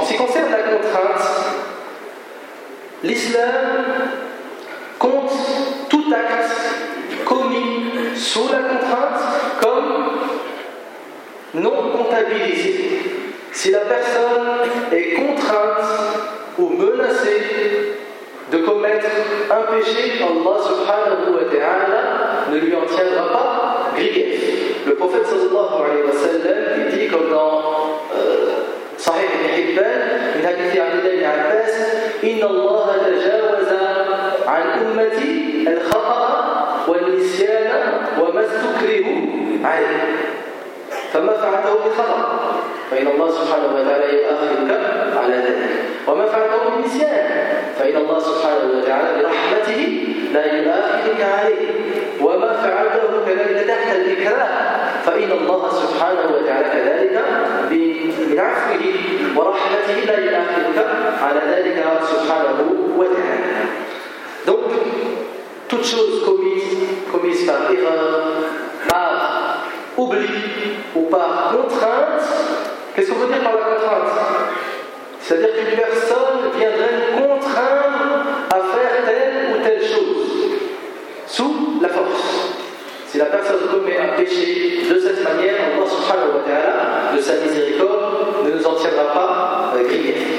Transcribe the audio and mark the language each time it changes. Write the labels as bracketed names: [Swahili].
[French] En ce qui concerne la contrainte, l'islam compte tout acte commis sous la contrainte comme non comptabilisé. Si la personne est contrainte ou menacée de commettre un péché, Allah subhanahu wa ta'ala ne lui en tiendra pas grief. Le prophète sallallahu alayhi wa sallam dit comme dans Sahih Ibn Hibban, il a dit à l'Ibn Abbas, « [Arabic] Inna Allah tajawaza an ummati al-khata'a wa al-nisyana wa mastukrihu alayhi. » فما فعلته بخطا فان الله سبحانه وتعالى يؤاخذك على ذلك وما فعلته بنسيان فان الله سبحانه وتعالى برحمته لا يؤاخذك عليه وما فعلته كذلك تحت الاكراه فان الله سبحانه وتعالى كذلك بعفوه ورحمته لا يؤاخذك على ذلك سبحانه وتعالى دونك [French] toute chose commise par erreur oubli ou par contrainte. Qu'est-ce qu'on veut dire par la contrainte? C'est-à-dire qu'une personne viendrait nous contraindre à faire telle ou telle chose sous la force. Si la personne commet un péché de cette manière, Allah subhanahu wa ta'ala, de sa miséricorde, ne nous en tiendra pas grief.